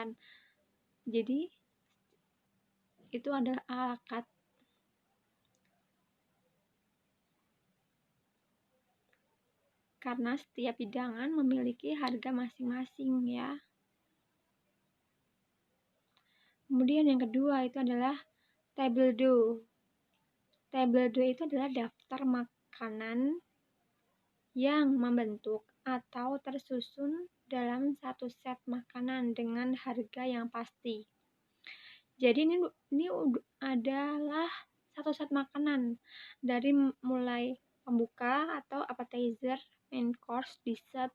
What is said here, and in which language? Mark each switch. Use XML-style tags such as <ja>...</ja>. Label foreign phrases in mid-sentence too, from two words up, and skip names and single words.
<id>Jadi itu adalah</id> <fr>ala carte.</fr> <id>Karena setiap hidangan memiliki harga masing-masing ya. Kemudian yang kedua itu adalah</id> <fr>table d'eau. Table d'eau</fr> <id>itu adalah daftar makanan yang membentuk atau tersusun dalam satu set makanan dengan harga yang pasti. Jadi ini adalah satu set makanan dari mulai pembuka atau appetizer,</id> <en>main course,</en> <id>dessert.</id>